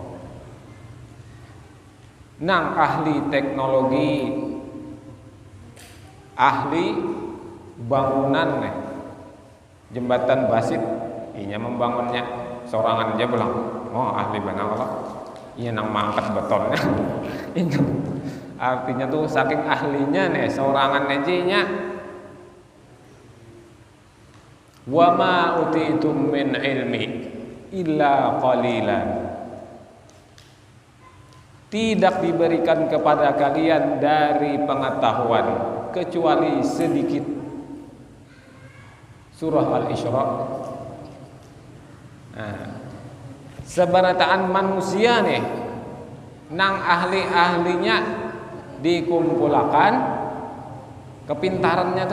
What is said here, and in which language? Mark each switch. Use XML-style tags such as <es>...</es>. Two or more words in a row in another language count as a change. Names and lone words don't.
<bjn>Nang ahli teknologi, ahli bangunan nih, jembatan basit, inya membangunnya sorangan aja bilang, oh ahli bangunan Allah, iya nang mangkat betonnya. Itu artinya tuh saking ahlinya nih, sorangan aja nya.</bjn> <ar>Wa ma utitum min ilmi illa qalilan.</ar> <id>Tidak diberikan kepada kalian dari pengetahuan kecuali sedikit. Surah Al-Isra.</id> <bjn>Nah, seberataan manusia nih, nang ahli-ahlinya dikumpulkan kepintarannya tuh.</bjn>